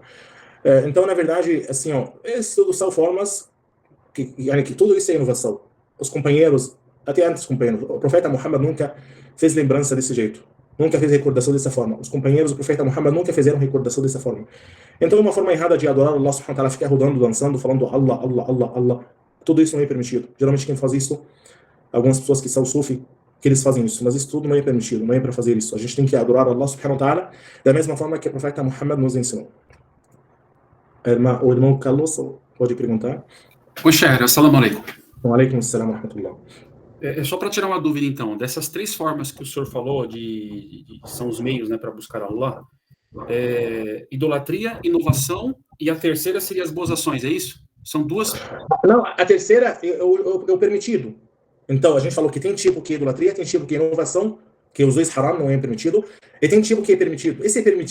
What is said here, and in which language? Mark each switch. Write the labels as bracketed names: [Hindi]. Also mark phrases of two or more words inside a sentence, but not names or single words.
[Portuguese] Então, na verdade, assim, essas tudo são formas que tudo isso é inovação. Os companheiros, até antes dos companheiros, o profeta Muhammad nunca fez lembrança desse jeito, nunca fez recordação dessa forma. Os companheiros do profeta Muhammad nunca fizeram recordação dessa forma. Então, uma forma errada de adorar [Arabic] الله سبحانه وتعالى, [Portuguese] ficar rodando, dançando, falando Allah, Allah, Allah, Allah, tudo isso não é permitido. Geralmente quem faz isso, algumas pessoas que são sufi, que eles fazem isso, mas isso tudo não é permitido, não é para fazer isso. A gente tem que adorar [Arabic] الله سبحانه وتعالى [Portuguese] da mesma forma que o profeta Muhammad nos ensinou. O irmão Carlos pode perguntar? Oi, [Arabic] شيخ، السلام عليكم. وعليكم السلام ورحمة الله. [Portuguese] Só para tirar uma dúvida, então, dessas três formas que o senhor falou, são os meios, né, para buscar Allah, idolatria, inovação, e a terceira seria as boas ações, é isso? São duas? Não, a terceira é o permitido. Então, a gente falou que tem tipo que é idolatria, tem tipo que é inovação, que os dois haram não é permitido, e tem tipo que é permitido.